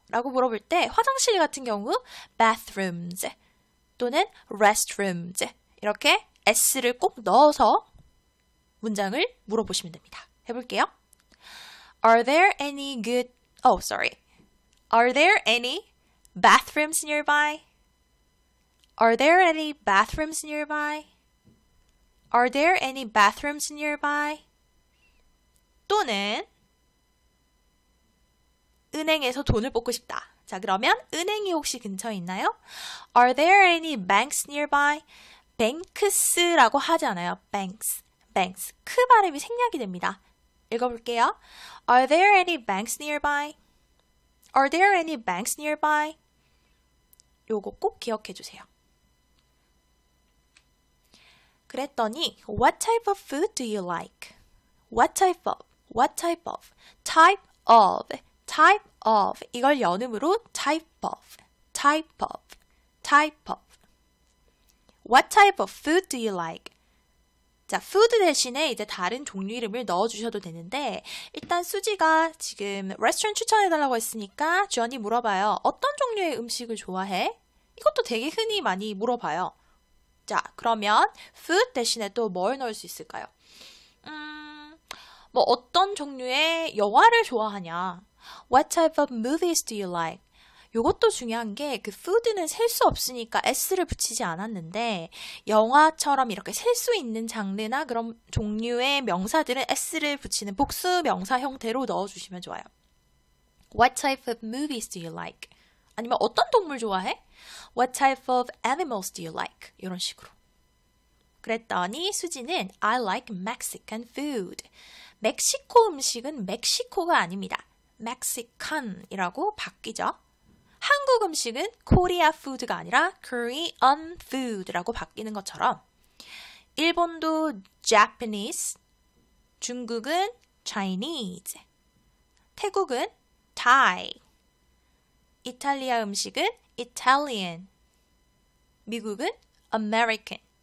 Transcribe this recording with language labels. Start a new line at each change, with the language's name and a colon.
Korean: 라고 물어볼 때 화장실 같은 경우 bathrooms 또는 restrooms 이렇게 s를 꼭 넣어서 문장을 물어보시면 됩니다. 해볼게요.
English: Are there any Are there any bathrooms nearby? Are there any bathrooms nearby? Are there any bathrooms nearby?
Korean: 또는 은행에서 돈을 뽑고 싶다. 자, 그러면 은행이 혹시 근처에 있나요?
English: Are there any banks nearby?
Korean: banks라고 하지 않아요.
English: banks.
Korean: 크 발음이 생략이 됩니다. 읽어볼게요.
English: Are there any banks nearby? Are there any banks nearby?
Korean: 요거 꼭 기억해 주세요.
English: 그랬더니 What type of food do you like? What type of
Korean: 이걸 연음으로
English: type of What type of food do you like?
Korean: 자, food 대신에 이제 다른 종류 이름을 넣어주셔도 되는데 일단 수지가 지금 레스토랑 추천해달라고 했으니까 주연이 물어봐요. 어떤 종류의 음식을 좋아해? 이것도 되게 흔히 많이 물어봐요. 자, 그러면 food 대신에 또 뭘 넣을 수 있을까요? 뭐 어떤 종류의 영화를 좋아하냐?
English: What type of movies do you like?
Korean: 요것도 중요한 게 그 food는 셀 수 없으니까 s를 붙이지 않았는데 영화처럼 이렇게 셀 수 있는 장르나 그런 종류의 명사들은 s를 붙이는 복수 명사 형태로 넣어주시면 좋아요.
English: What type of movies do you like?
Korean: 아니면 어떤 동물 좋아해?
English: What type of animals do you like?
Korean: 이런 식으로. 그랬더니 수지는
English: I like Mexican food.
Korean: 멕시코 음식은 멕시코가 아닙니다. Mexican이라고 바뀌죠. 한국 음식은 Korea food가 아니라 Korean food라고 바뀌는 것처럼 일본도 Japanese, 중국은 Chinese, 태국은 Thai, 이탈리아 음식은 Italian, 미국은 American.